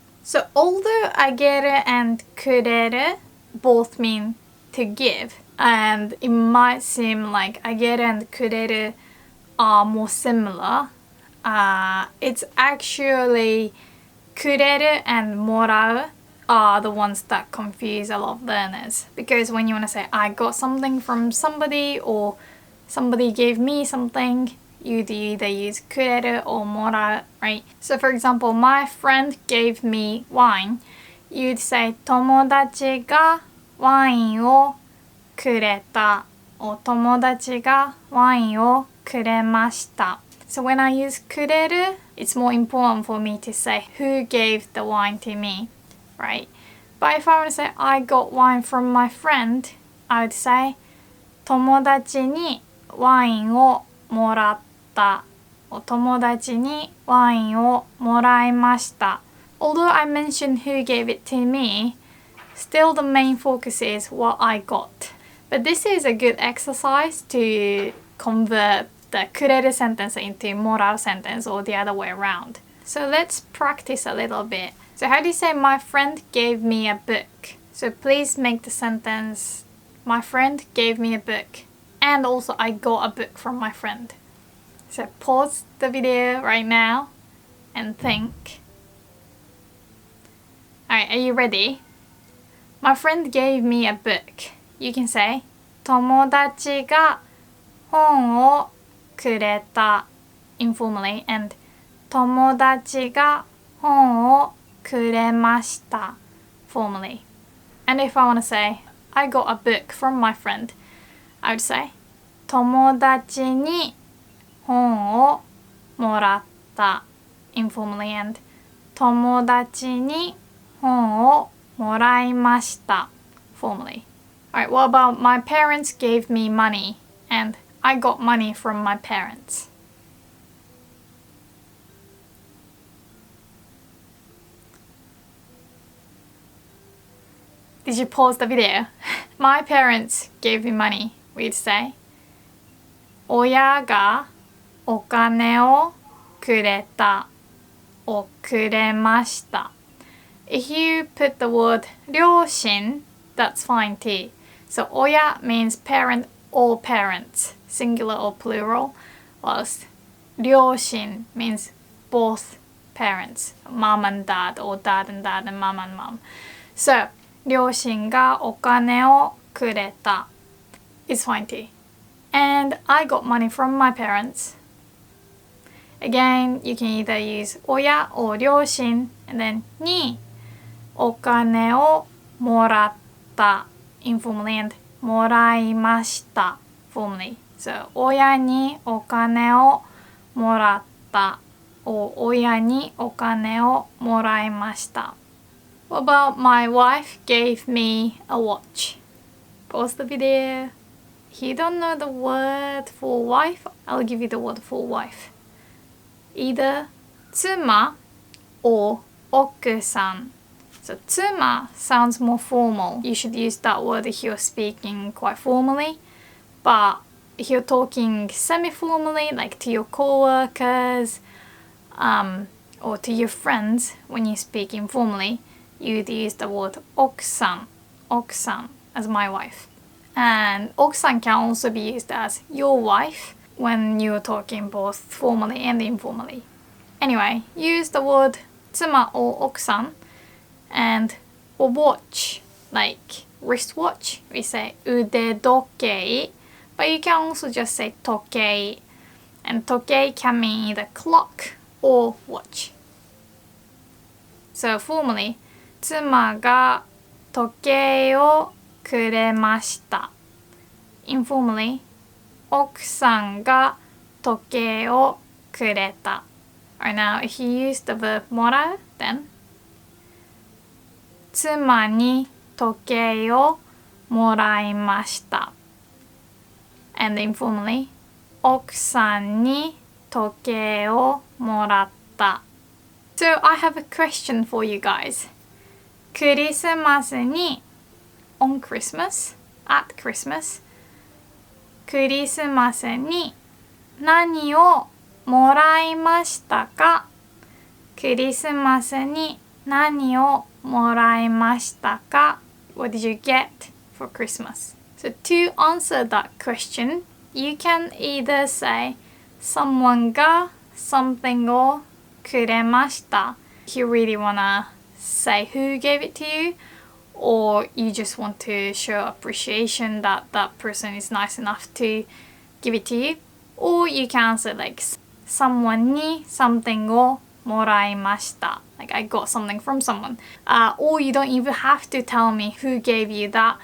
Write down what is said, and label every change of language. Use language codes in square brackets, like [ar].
[en] So although あげる and くれる both mean to give, and it might seem like あげる and くれる are more similar, it's actually くれる and もらう are the ones that confuse a lot of learners. Because when you want to say I got something from somebody or somebody gave me something, you'd either use くれる or もらう, right? So for example, my friend gave me wine. You'd say [ja] 友達がワインをくれた or 友達がワインをくれました. [en] So when I use くれる, it's more important for me to say who gave the wine to me, right? But if I want to say I got wine from my friend, I would say [ja] 友達にワインをもらった。お友達にワインをもらいました。 [en] Although I mentioned who gave it to me, still the main focus is what I got. But this is a good exercise to convert the くれる sentence into もらう sentence or the other way around. So let's practice a little bit. So how do you say my friend gave me a book? So please make the sentence my friend gave me a book. And also I got a book from my friend. So pause the video right now and think. Alright, are you ready? My friend gave me a book. You can say [ja] 友達が本をくれた informally and 友達が本をくれました formally. [en] And if I want to say I got a book from my friend, I would say [ja] 友達に本をもらった [en] informally and [ja] 友達に本をもらいました [en] formally. Alright, what about my parents gave me money and I got money from my parents? Did you pause the video? My parents gave me money. We'd say [ja] 親がお金をくれたをくれました。 [en] If you put the word 両親, that's fine too. So 親 means parent or parents, singular or plural, whilst 両親 means both parents, mom and dad or dad and dad and mom and mom. [ja] So 両親がお金をくれた [en] is fine too. And I got money from my parents. Again, you can either use 親 or 両親 and then [ja] にお金をもらった [en] informally and もらいました formally. [ja] So 親にお金をもらった or 親にお金をもらいました。 [en] What about my wife gave me a watch? Pause the video. If you don't know the word for wife, I'll give you the word for wife. Either 妻 or 奥さん. So 妻 sounds more formal. You should use that word if you're speaking quite formally. But if you're talking semi-formally, like to your co-workers or to your friends when you speak informally, you'd use the word 奥さん as my wife. And 奥さん can also be used as your wife when you're talking both formally and informally. Anyway, use the word 妻 or 奥さん and for watch, like wristwatch, we say 腕時計, but you can also just say 時計, and 時計 can mean either clock or watch. [ja] So formally, 妻が時計をくれました。 Informally, 奥さんが時計をくれた。 Alright, now if you use the verb もらう then 妻に時計をもらいました。 And informally, 奥さんに時計をもらった。 [en] So I have a question for you guys. [ja] クリスマスに [en] on Christmas, at Christmas, [ja] クリスマスに何をもらいましたか？クリスマスに何をもらいましたか？ [en] What did you get for Christmas? So to answer that question, you can either say someone が something をくれました if you really wanna say who gave it to you, or you just want to show appreciation that that person is nice enough to give it to you, or you can answer like someone に something をもらいました like I got something from someone, or you don't even have to tell me who gave you that.